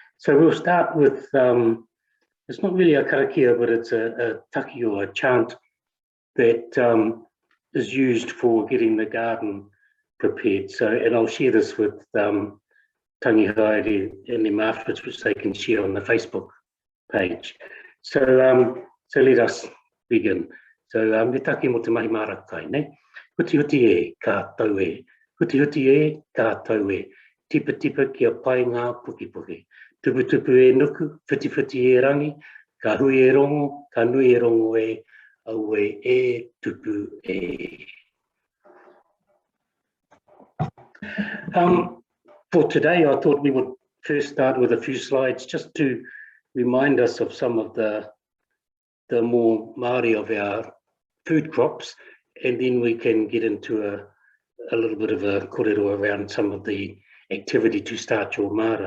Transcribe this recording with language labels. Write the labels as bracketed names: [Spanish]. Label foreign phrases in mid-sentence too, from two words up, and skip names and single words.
[English] So we'll start with, it's not really a karakia, but it's a taki or a chant that is used for getting the garden prepared. So, and I'll share this with Tangi Haere and the Māra, which they can share on the Facebook page. So, so let us begin. So, [Māori] me taki mo te mahi Māra kai, ne? Huti huti e, ka tau e. Huti huti e, ka tau e. Tipa tipa kia pai ngā puki puki. Tupu tupu e nuku, whiti whiti e rangi. Ka hui e rongo, ka nui e rongo e. Au e tupu e. [English] For today, I thought we would first start with a few slides just to remind us of some of the more Māori of our food crops, and then we can get into a little bit of a kōrero around some of the activity to start your Māra.